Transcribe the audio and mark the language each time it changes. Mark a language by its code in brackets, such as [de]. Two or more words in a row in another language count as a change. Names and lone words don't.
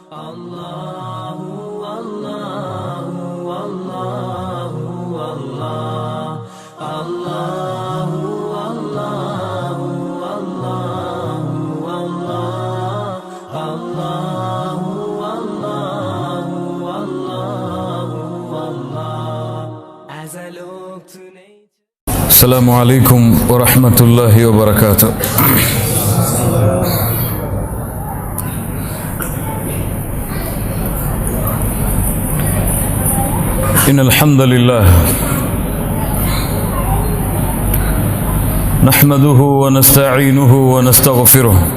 [ar] الله الله الله الله الله الله الله الله الله الله الله الله. [en] As I look to nature. [ar] السلام عليكم ورحمة الله وبركاته. إن الحمد لله نحمده ونستعينه ونستغفره